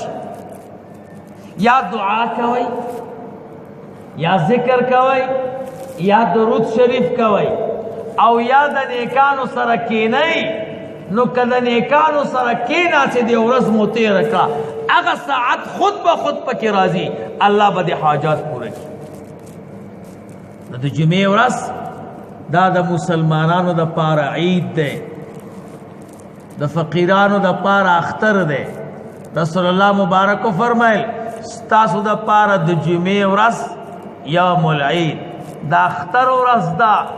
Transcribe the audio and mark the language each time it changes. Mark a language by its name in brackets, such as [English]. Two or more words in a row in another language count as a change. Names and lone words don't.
[Pashto] یا دعا کوئ، یا ذکر کوئ، یا درود شریف کوئ، او یا د نیکانو سره کېنئ. نو که د نیکانو سره کېناستې دې ورځ مو تېره کړه، هغه ساعت خود به خود پکې راځي، الله به دې حاجات پوره کړي. نو د جمعې ورځ دا د مسلمانانو د پاره عید دی، د فقیرانو د پاره اختر دی. رسول الله مبارکو فرمایل ستاسو د پاره د جمعې ورځ [Arabic] یوم العید [Pashto] دا اختر ورځ ده.